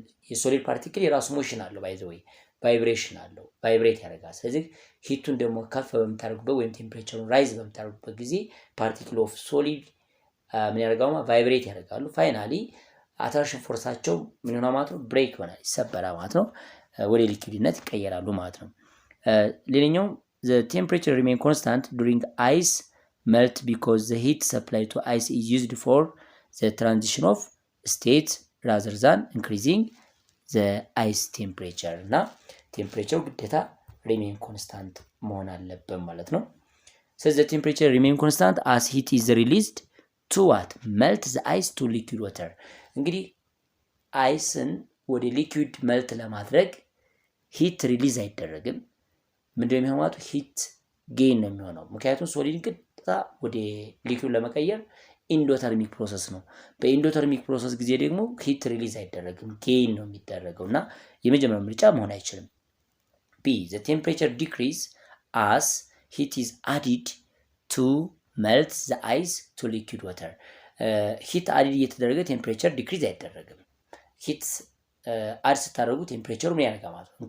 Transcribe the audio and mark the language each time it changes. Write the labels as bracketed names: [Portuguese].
[Amharic] የሶሊድ ፓርቲክል የራሱ ሞሽን አለው ባይ ዘ ወይ ቫይብሬሽን አለው ቫይብሬት ያደርጋል። ስለዚህ ሂቱን ደግሞ ከፍ በምታደርጉበት ወይም ቴምፕሬቸሩን ራይዝ በምታደርጉበት ጊዜ ፓርቲክል ኦፍ ሶሊድ ምን ያደርጋሉ? ቫይብሬት ያደርጋሉ። ፋይናሊ አትራክሽን ፎርሳቸው ምን ይሆናል ማለት ነው? ብሬክ ይሆናል፣ ይሰበራል ማለት ነው። ወደ ሊኩዊድነት ይቀየራሉ ማለት ነው። ሌላኛው [English] the temperature remain constant during ice melt because the heat supply to ice is used for the transition of state rather than increasing the ice temperature [Amharic] እና ቴምፕሬቸር ግዴታ ሪሜን ኮንስታንት መሆን አለበት ማለት ነው። [English] so the temperature remain constant as heat is released to what melt the ice to liquid water። [Amharic] እንግዲህ አይስን ወደ ሊኩዊድ መልት ለማድረግ ሂት ሪሊዝ አይደረግም። ምንድነው የሚሆነው? ሂት ጌን ነው የሚሆነው። ምክንያቱም ሶሊድን ቀጥታ ወደ ሊኩዊድ ለመቀየር ኢንዶተርሚክ ፕሮሰስ ነው። በኢንዶተርሚክ ፕሮሰስ ጊዜ ደግሞ ሂት ሪሊዝ አይደረግም፣ ጌን ነው የሚደረገው እና የመጀመሪያው ምርጫ መሆን አይችልም። ቢ [English] the temperature decrease as heat is added to melt the ice to liquid water። [Amharic] ሂት አዲድ እየተደረገ ቴምፕሬቸር ዲክሪዝ አይደረግም። ሂት አድ ስታደርጉ ቴምፕሬቸሩ ምን ያደርጋል ማለት ነው?